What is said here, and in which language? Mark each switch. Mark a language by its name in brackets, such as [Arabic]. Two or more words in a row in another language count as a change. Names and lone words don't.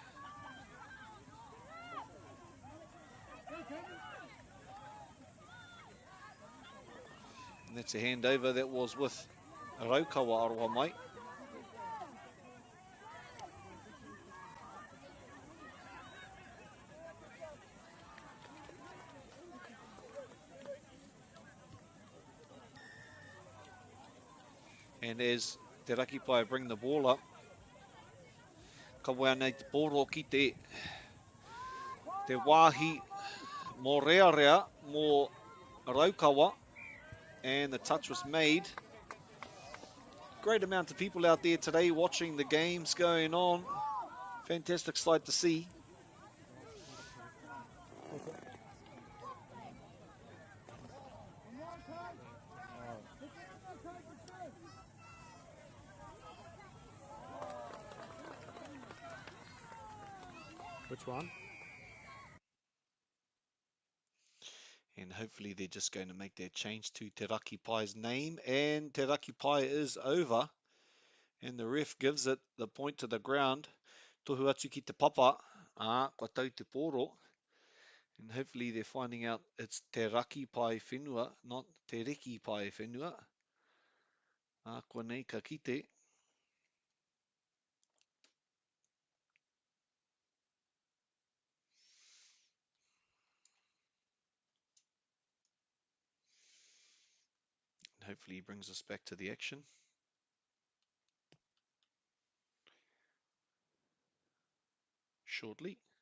[English] And that's a handover that was with Raukawa [Māori] aroha mai. [English] And as Te Rakipai bring the ball up, [Māori] ka wea nei te pōro ki te wāhi mō rea mō Raukawa, [English] and the touch was made. Great amount of people out there today watching the games going on. fantastic sight to see. Which one? And hopefully they're just going to make that change to Te Raki Pai's name. And Te Raki Pai is over. And the ref gives it the point to the ground. [Māori] Tohu atu ki te papa. Kua tau te pōro. [English] And hopefully they're finding out it's Te Raki Pai whenua, not Te Reki Pai whenua. [Māori] Kua nei ka kite. [English] And hopefully he brings us back to the action. Shortly.